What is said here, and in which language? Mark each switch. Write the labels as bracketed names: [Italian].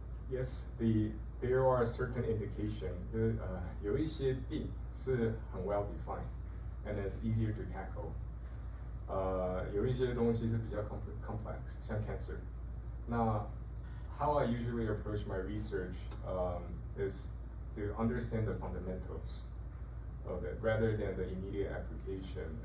[English] Yes, there are certain indications. [Chinese] 有一些病是很 [English] well defined, and it's easier to tackle. [Chinese] 有一些东西是比较 complex, 像 cancer. [English] 那 how I usually approach my research is to understand the fundamentals of it rather than the immediate application.